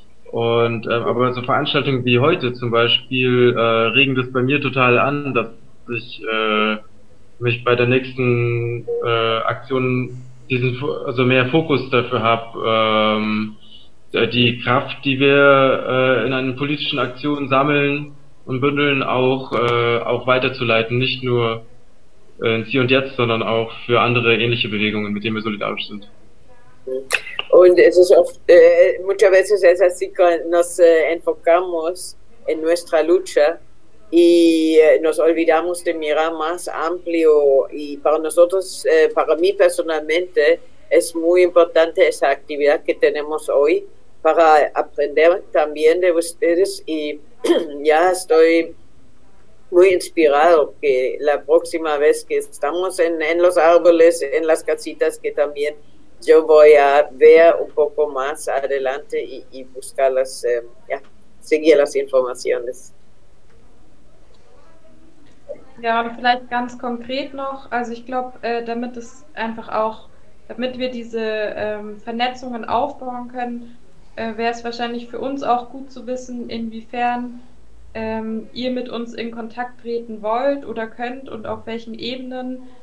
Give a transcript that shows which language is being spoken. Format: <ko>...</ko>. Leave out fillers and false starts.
<de>Und aber so Veranstaltungen wie heute zum Beispiel regen das bei mir total an, dass ich mich bei der nächsten Aktion diesen also mehr Fokus dafür habe, die Kraft, die wir in einer politischen Aktion sammeln und bündeln, auch weiterzuleiten, nicht nur ins Hier und Jetzt, sondern auch für andere ähnliche Bewegungen, mit denen wir solidarisch sind. Und es ist oft,</de> <es>muchas veces es así que nos enfocamos en nuestra lucha y nos olvidamos de mirar más amplio. Y para nosotros, para mí personalmente, es muy importante esa actividad que tenemos hoy para aprender también de ustedes. Y ya estoy muy inspirado que la próxima vez que estamos en los árboles, en las casitas, que también yo voy a ver un poco más adelante y buscar las, seguir las informaciones.</es> <de>Ja, vielleicht ganz konkret noch. Also ich glaube, damit es einfach auch, damit wir diese Vernetzungen aufbauen können, wäre es wahrscheinlich für uns auch gut zu wissen, inwiefern ihr mit uns in Kontakt treten wollt oder könnt und auf welchen Ebenen.</de>